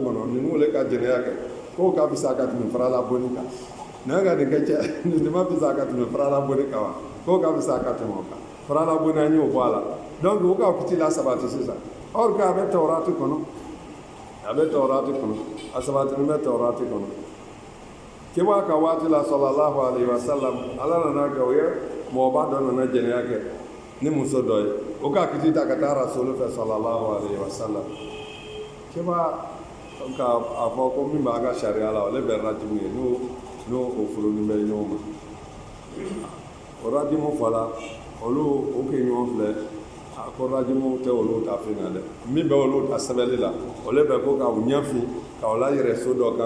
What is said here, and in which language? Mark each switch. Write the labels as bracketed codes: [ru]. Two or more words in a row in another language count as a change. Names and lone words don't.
[bm] kɔnɔ ninnu le ka jɛnɛya kɛ k'o ka fisa ka tɛmɛ farala bonni kan n'a ka nin kɛ cɛ nin ma fisa ka tɛmɛ farala bonni kan wa k'o ka fisa ka tɛmɛ o kan farala bonni an y'o bɔ a la donc o ka kiti la sabati sisan [fr] or que [bm] a bɛ tawurati kɔnɔ a sabatini bɛ tawurati kɔnɔ kibaa ka waati la [ar] sallallahu alaihi wasallam [bm] ala nana kɛ o ye mɔgɔba dɔ nana jɛnɛya kɛ ni muso dɔ ye o ka kiti ta ka taa rasulu fɛ [ar] sallallahu alaihi wasallam [bm] kibaa ka a fɔ ko min b'a ka sariya la ale bɛ rajimu ye n'o o furunin bɛ ɲɔgɔn ma o rajimu fɔla olu o kɛ ɲɔgɔn filɛ a ko rajimu tɛ olu ta fin na dɛ min bɛ olu ta sɛbɛnni la olu bɛ ko ka u ɲɛfin ka o la yɛrɛ so dɔ